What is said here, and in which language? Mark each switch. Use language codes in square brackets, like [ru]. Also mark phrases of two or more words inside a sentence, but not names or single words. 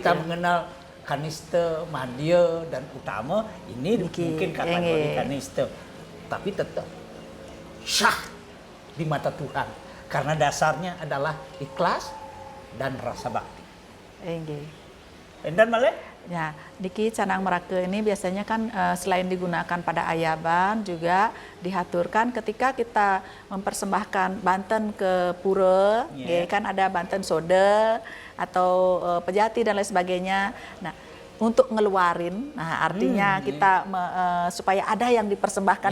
[id] kita mengenal kaniste, madya, dan utama, ini Niki, mungkin kategori enge. kaniste. Tapi tetap syah di mata Tuhan. Karena dasarnya adalah ikhlas dan rasa bakti. Inggih. Dan Malek? Ya, niki canang Merake ini biasanya kan selain digunakan pada ayaban juga dihaturkan ketika kita mempersembahkan banten ke pura, Yeah. kan ada banten soda atau pejati dan lain sebagainya. Nah, untuk ngeluarin, nah artinya kita supaya ada yang dipersembahkan,